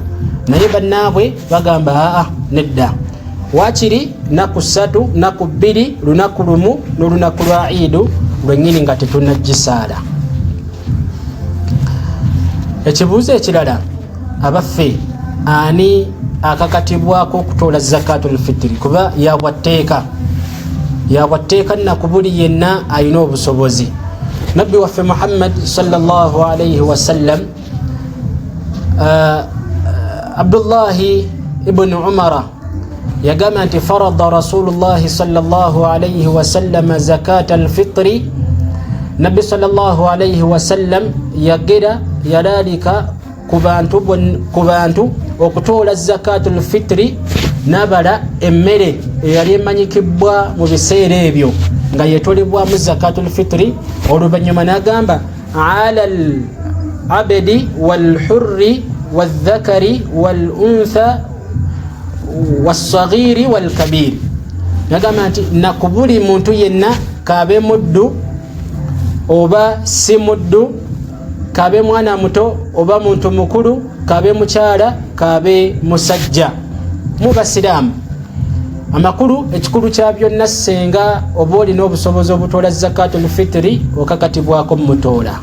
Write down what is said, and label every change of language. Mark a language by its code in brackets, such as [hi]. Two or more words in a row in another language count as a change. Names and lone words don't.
[lg] Naye bannaabwe bagamba aa nedda, waakiri naku 3 naku 2 lunaku lumu n'olunaku lwa iidu lwennyini nga tetunnagisaala. Ekibuuzo ekirala, abaffe ani akakatibwako okutoola [ar] زكاة الفطر? [lg] Kuba yabwatteeka naku buli yenna alina obusobozi. Nabbi waffe Muhammad [ar] صلى الله عليه وسلم, [lg] Abdullahi ibn Umar yagamba nti [ar] فرض رسول الله صلى الله عليه وسلم زكاة الفطر. [lg] Nabbi [ar] صلى الله عليه وسلم [lg] yalalika ku bantu okutoola [ar] زكاة الفطر [lg] n'abala emmere eyali emanyikibwa mu biseera ebyo nga yetoolebwamu [ar] زكاة الفطر. [lg] Oluvannyuma n'agamba [ar] على العبد والحر والذكر والأنثى والصغير والكبير. [lg] Nagamba nti naku buli muntu yenna, kaabe muddu oba si muddu, kaabe mwana muto oba muntu mukulu, kaabe mukyala, kaabe musajja, mu basiraamu. Amakulu ekikulu kya byonna, senga oba olina obusobozi obutoola [ar] زكاة الفطر [lg] okakatibwako mutoola.